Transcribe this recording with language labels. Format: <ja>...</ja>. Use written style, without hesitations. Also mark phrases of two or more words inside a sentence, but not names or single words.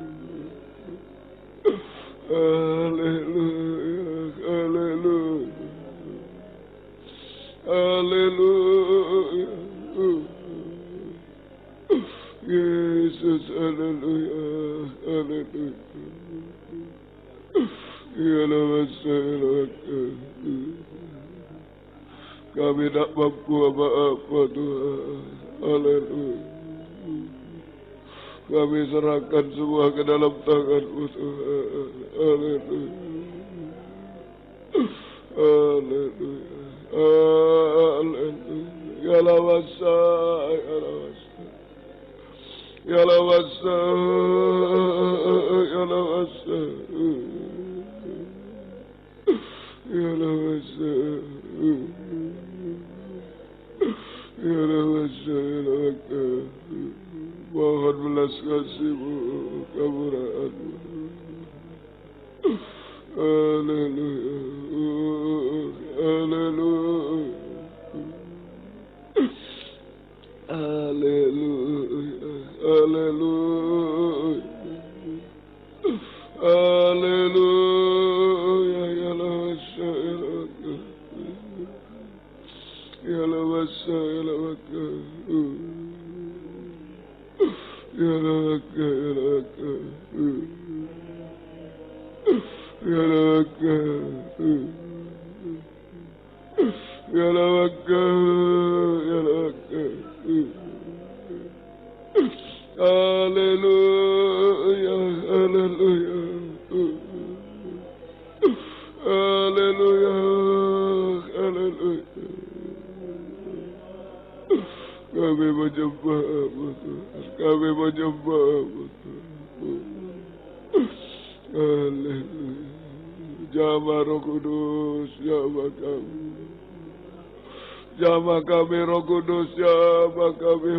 <id>Haleluya, haleluya. Haleluya. Yesus, haleluya, haleluya. Ya Allah, Kami tak mampu apa-apa Tuhan. Haleluya. Kami serahkan semua ke dalam tangan-Mu Tuhan. Haleluya. Haleluya. Haleluya. Ya lawasa, ya lawasa. Ya lawasa, ya lawasa. Ya lawasa. Ya lawasa, ya lawasa. Mohon belas kasih-Mu, kemurahan-Mu. Haleluya. Haleluya. Haleluya. Haleluya. Haleluya. Ya lawasa, ya lawasa. Ya lawasa, ya lawasa. Ya lawasa, ya lawasa. Ya lawasa. Ya lawasa, ya lawasa. Haleluya, haleluya. Haleluya, haleluya. Kami menyembah-Mu Tuhan. Kami menyembah-Mu Tuhan. Haleluya. Jamah Roh Kudus, jamah kami. Jamah kami Roh Kudus, jamah kami.</id>